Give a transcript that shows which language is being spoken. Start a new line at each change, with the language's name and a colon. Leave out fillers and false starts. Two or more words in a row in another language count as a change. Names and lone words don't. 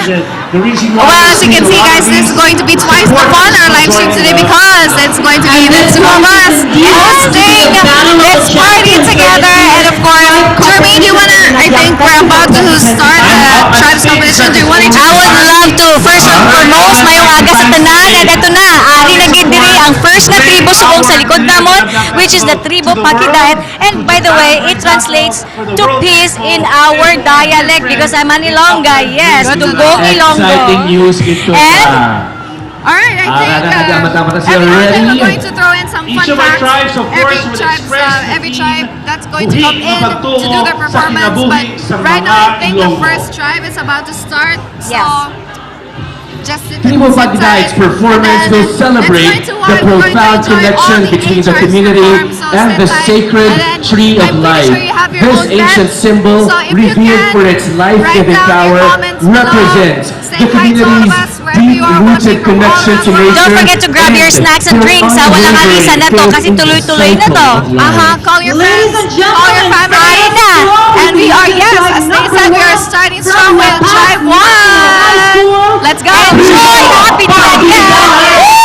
English: Well, as you can see guys, this is going to be twice the fun our live stream today because it's going to be the two of us hosting this party together. And of course, Jermaine, do you wanna, I think we're about to start the tribes competition. Do you wanna I would love to. First and foremost,
Hiligaynon: mayong aga sa tanan. And ito na, ari na gid diri ang first na tribo subong sa likod namon,
English: which is the tribo Pakidaet. And by the way, it translates to peace in our dialect because I'm an Ilongga.
Hiligaynon: Yes, Dugong Ilonggo.
English: Exciting news ito Alright, I think everyone's going to throw in some fun Each of our tribes, facts. of course, will express Every the tribe that's going to come in to do their performance. But right now, I think the first tribe is about to start. So just sit Tribo Pakidaet's performance will celebrate the profound connection between the community and the sacred tree of life. This ancient symbol, revered for its life-giving power, represents the community's deep-rooted connection to nature. Don't forget to grab your snacks and drinks.
Filipino: Walang alisa na to kasi tuloy-tuloy na to.
English: Call your friends, call your family. And we are, yes, as they said, we are starting strong with Tribe 1. Let's go. Enjoy! Happy Dinagyang!